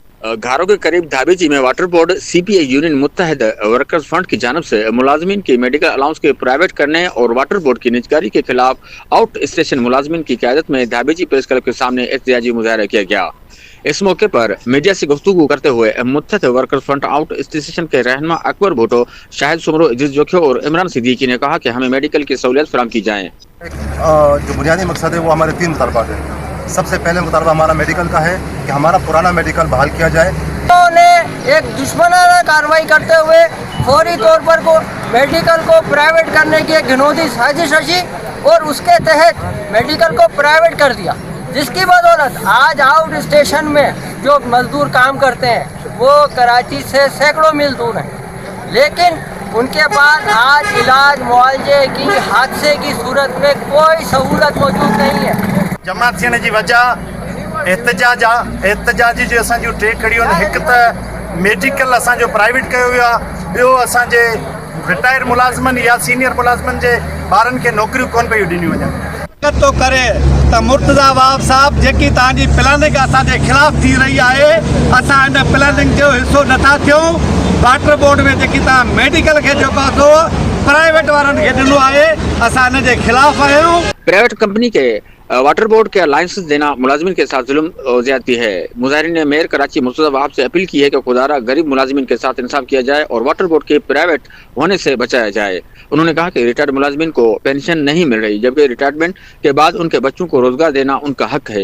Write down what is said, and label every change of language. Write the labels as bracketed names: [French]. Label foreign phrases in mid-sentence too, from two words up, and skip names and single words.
[Urdu] گھاروں کے قریب دھابیجی میں واٹر بورڈ CPI یونین متحدہ ورکرز فنڈ کی جانب سے ملازمین کی [English] medical allowance [Urdu] کے پرائیویٹ کرنے اور واٹر بورڈ کی نجکاری کے خلاف [English] out station [Urdu] ملازمین کی قیادت میں دھابیجی پریس کلب کے سامنے احتجاجی مظاہرہ کیا گیا. اس موقع پر میڈیا سے گفتگو کرتے ہوئے متحدہ ورکرز فنڈ [English] out station [Urdu] کے رہنما اکبر بھٹو، شاہد سومرو، ادریس جوکھیو اور عمران صدیقی نے کہا کہ ہمیں میڈیکل کی سہولت فراہم کی جائے. جو بنیادی مقصد ہے وہ ہمارے 3 مطالبات ہیں. سب سے پہلے مطالبہ ہمارا میڈیکل کا ہے کہ ہمارا پرانا میڈیکل بحال کیا جائے. انہوں نے ایک دشمنانہ کارروائی کرتے ہوئے فوری طور پر میڈیکل کو پرائیویٹ کرنے کی ایک گھناؤنی سازش رچی اور اس کے تحت میڈیکل کو پرائیویٹ کر دیا، جس کی بدولت آج [English] out station [Urdu] میں جو مزدور کام کرتے ہیں وہ کراچی سے سینکڑوں میل دور ہیں، لیکن ان کے پاس آج علاج معاوضے کی حادثے کی صورت میں کوئی سہولت موجود نہیں ہے. [Sindhi] जमात थियण जी वजह एहतजाजी जो असांजूं टे खड़ियूं आहिनि। हिकु त मेडिकल असांजो प्राइवेट कयो वियो आहे, ॿियो असांजे रिटायर मुलाज़िमनि या सीनियर मुलाज़िमनि जे ॿारनि खे नौकरियूं कोन पियूं ॾिनियूं वञनि। तो करे त मुर्तज़ा वाब साहब जेकी तव्हांजी प्लानिंग असांजे ख़िलाफ़ थी रही आहे, असां हिन प्लानिंग जो हिसो नथा थियूं। वाटर बोर्ड में जेकी तव्हां मेडिकल खे जेको आहे प्राइवेट वारनि खे ॾिनो आहे, असां हिन जे ख़िलाफ़ आहियूं। [English] private company [Urdu] کے واٹر بورڈ کے الائنس دینا ملازمین کے ساتھ ظلم اور زیادتی ہے. مظاہرین نے میئر کراچی مرتضیٰ وہاب سے اپیل کی ہے کہ خدارا غریب ملازمین کے ساتھ انصاف کیا جائے اور واٹر بورڈ کے پرائیویٹ ہونے سے بچایا جائے. انہوں نے کہا کہ ریٹائرڈ ملازمین کو پنشن نہیں مل رہی، جبکہ ریٹائرمنٹ کے بعد ان کے بچوں کو روزگار دینا ان کا حق ہے.